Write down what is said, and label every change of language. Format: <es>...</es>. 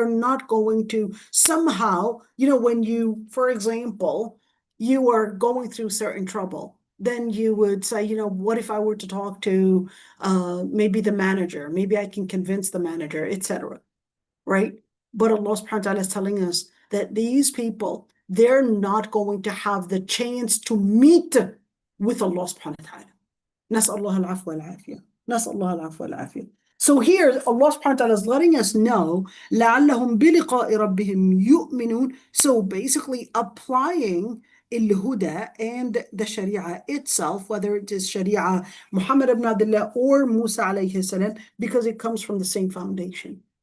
<en>They're not going to somehow, when you, for example, you are going through certain trouble, then you would say, what if I were to talk to maybe the manager? Maybe I can convince the manager, etc. Right? But Allah subhanahu wa ta'ala is telling us that these people, they're not going to have the chance to meet with Allah subhanahu wa ta'ala.</en> <ar>نسأل الله العفو والعافية. نسأل الله العفو والعافية.</ar> <en>So here Allah subhanahu wa ta'ala is letting us know</en> <ar>لعلهم بلقاء ربهم يؤمنون.</ar> <en>So basically applying الهدى and the Sharia itself, whether it is Sharia Muhammad ibn Abdullah or Musa alayhi salam, because it comes from the same foundation.</en>